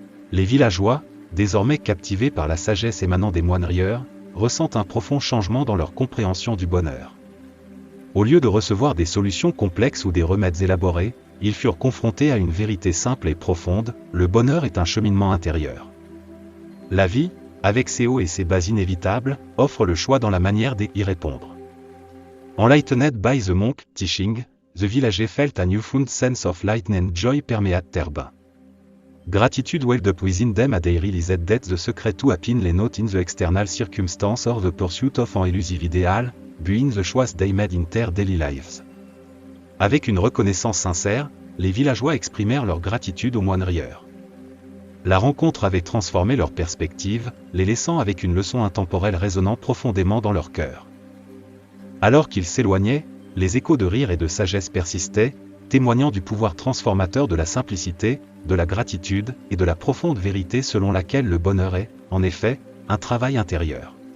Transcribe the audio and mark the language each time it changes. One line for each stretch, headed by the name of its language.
French: Les villageois, désormais captivés par la sagesse émanant des moines rieurs, ressentent un profond changement dans leur compréhension du bonheur. Au lieu de recevoir des solutions complexes ou des remèdes élaborés, ils furent confrontés à une vérité simple et profonde, le bonheur est un cheminement intérieur. La vie, avec ses hauts et ses bas inévitables, offre le choix dans la manière d'y répondre.
English: Enlightened by the monk teaching, the village felt a newfound sense of light and joy permeate their bain. Gratitude welled up within them as they realized that the secret to happiness lay not in the external circumstance or the pursuit of an elusive ideal, but in the choice they made in their daily lives.
French: Avec une reconnaissance sincère, les villageois exprimèrent leur gratitude aux moines rieurs. La rencontre avait transformé leur perspective, les laissant avec une leçon intemporelle résonnant profondément dans leur cœur. Alors qu'ils s'éloignaient, les échos de rire et de sagesse persistaient, témoignant du pouvoir transformateur de la simplicité, de la gratitude et de la profonde vérité selon laquelle le bonheur est, en effet, un travail intérieur.